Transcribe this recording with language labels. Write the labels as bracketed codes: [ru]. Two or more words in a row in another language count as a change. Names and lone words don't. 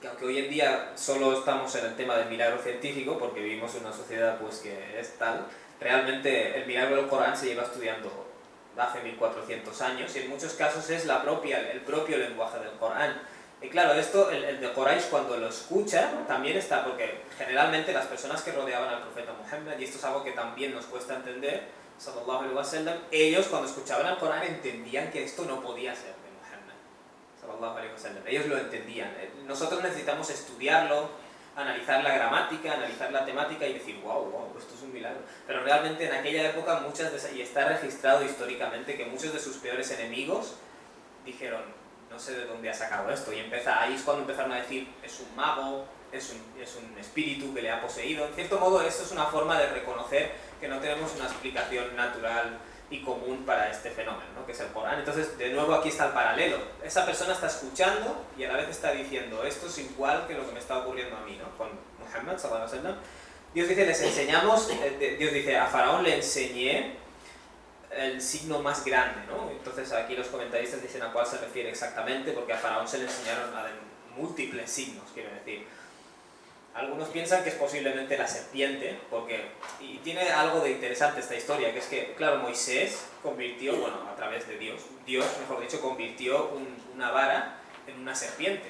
[es] que aunque hoy en día solo estamos en el tema del milagro científico, porque vivimos en una sociedad pues que es tal, realmente el milagro del Corán se lleva estudiando hace 1400 años y en muchos casos es el propio lenguaje del Corán. Y claro, esto, el de Quraysh cuando lo escucha, también está, porque generalmente las personas que rodeaban al profeta Muhammad, y esto es algo que también nos cuesta entender, [ar] صلى الله عليه وسلم, [es] ellos cuando escuchaban al Corán entendían que esto no podía ser de Muhammad, [ar] صلى الله عليه وسلم. [es] Ellos lo entendían. Nosotros necesitamos estudiarlo, analizar la gramática, analizar la temática y decir, wow, esto es un milagro. Pero realmente en aquella época, y está registrado históricamente que muchos de sus peores enemigos dijeron, no sé de dónde ha sacado esto, y ahí es cuando empezaron a decir, es un mago, es un espíritu que le ha poseído. En cierto modo, esto es una forma de reconocer que no tenemos una explicación natural y común para este fenómeno, ¿no? Que es el Corán. Entonces, de nuevo aquí está el paralelo. Esa persona está escuchando y a la vez está diciendo, esto es igual que lo que me está ocurriendo a mí, ¿no? Con Muhammad, [ar] صلى الله عليه وسلم. [es] Dios dice, les enseñamos, Dios dice, a Faraón le enseñé el signo más grande, ¿no? Entonces aquí los comentaristas dicen a cuál se refiere exactamente, porque a Faraón se le enseñaron múltiples signos, quiero decir. Algunos piensan que es posiblemente la serpiente, y tiene algo de interesante esta historia, que es que, claro, Moisés convirtió, a través de Dios, mejor dicho, convirtió una vara en una serpiente.